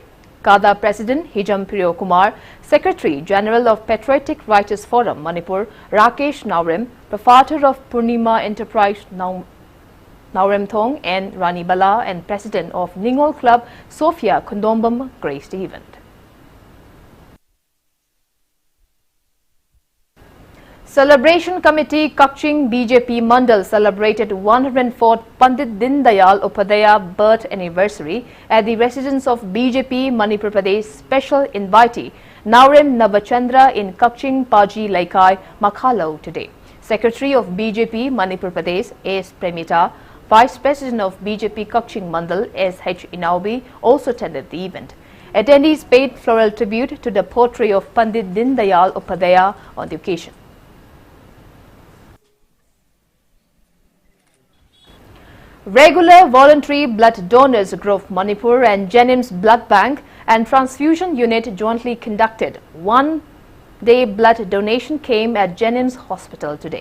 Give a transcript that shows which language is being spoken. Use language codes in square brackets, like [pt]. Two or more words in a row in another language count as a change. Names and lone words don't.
[en] Kada President Hijam RAJKUMARI, Secretary General of Patriotic Writers Forum Manipur Rakesh Naurem, Proprietor of Purnima Enterprise Naurem Thong and Rani Bala and President of Ningol Club Sophia Kundombam graced the event. Celebration Committee Kakching BJP Mandal celebrated 104th Pandit Dindayal Upadhyaya birth anniversary at the residence of BJP Manipur Pradesh Special Invitee Naurem Navachandra in Kakching Paji Laikai, Makhalau today. Secretary of BJP Manipur Pradesh S. Premita, Vice President of BJP Kakching Mandal S.H. Inaubi also attended the event. Attendees paid floral tribute to the portrait of Pandit Dindayal Upadhyaya on the occasion. Regular voluntary blood donors group Manipur and Jennings Blood Bank and Transfusion Unit jointly conducted one-day blood donation camp at Jennings Hospital today.